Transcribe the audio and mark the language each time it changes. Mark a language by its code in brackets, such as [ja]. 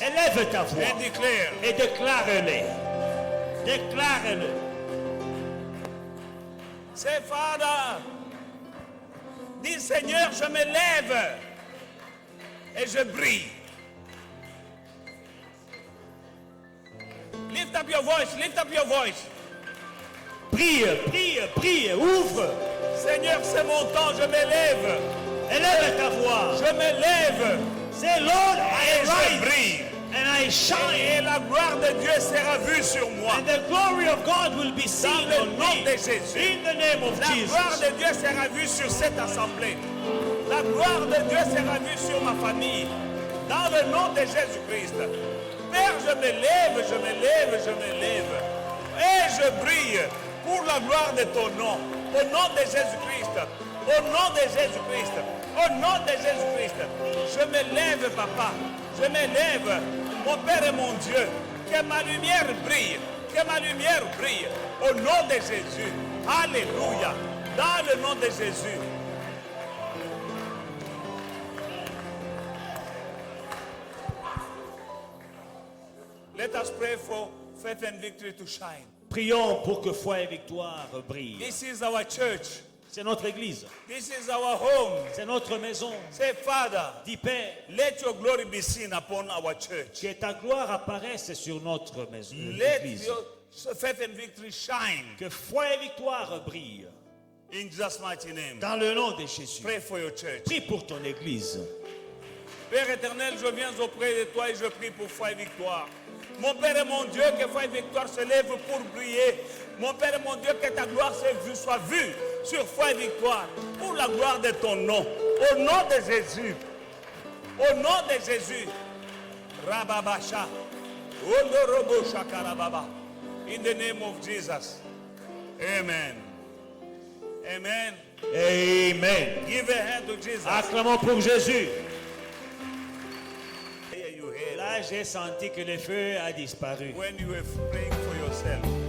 [fr] Élève ta voix [en] and declare, [fr] et déclare-le. Déclare-le. [en] Say, Father, [fr] dis Seigneur, je me lève et je brille. [en] Lift up your voice, lift up your voice. [fr] Prie, prie, prie, ouvre. Seigneur, c'est mon temps, je me lève. Élève ta voix. Je me lève [en] Say, Lord, [fr] et [en] I [fr] je [en] rise [fr] brille. [en] and I shine. [fr] Et la gloire de Dieu sera vue sur moi. [en] And the glory of God will be [fr] Dans [en] seen [fr] le [en] on [fr] nom [en] me. [fr] de Jésus. [en] In the name of [fr] La gloire [en] Jesus. [fr] de Dieu sera vue sur cette assemblée. La gloire de Dieu sera vue sur ma famille. Dans le nom de Jésus-Christ. Père, je me lève, je me lève, je me lève. Et je brille pour la gloire de ton nom. Au nom de Jésus-Christ. Au nom de Jésus-Christ. Au nom de Jésus-Christ. Je me lève, papa. Je me lève. Mon Père et mon Dieu. Que ma lumière brille. Que ma lumière brille. Au nom de Jésus. Alléluia. Dans le nom de Jésus. [en] Let us pray for faith and victory to shine. [fr] Prions pour que foi et victoire brillent. [en] This is our church. [fr] C'est notre église. [en] This is our home. [fr] C'est notre maison. [en] Say, Father, [fr] Dis Père, [en] let your glory be seen upon our church. [fr] que ta gloire apparaisse sur notre maison. [en] Let [fr] Église. [en] your faith and victory shine. [fr] Que foi et victoire brillent. [en] In Jesus' mighty name. [fr] Dans le nom de Jésus. [en] Pray for your church. [fr] Prie pour ton église. Père éternel, je viens auprès de toi et je prie pour foi et victoire. Mon Père et mon Dieu, que foi et victoire se lèvent pour briller. Mon Père et mon Dieu, que ta gloire soit vue sur foi et victoire. Pour la gloire de ton nom. Au nom de Jésus. Au nom de Jésus. Rababasha. [en] Ondorobo shakarababa. In the name of Jesus. Amen. Amen. Amen. Give a hand to Jesus. [fr] Acclamons pour Jésus. [en] You hear [fr] Là, j'ai senti que le feu a disparu. [en] when you were praying for yourself.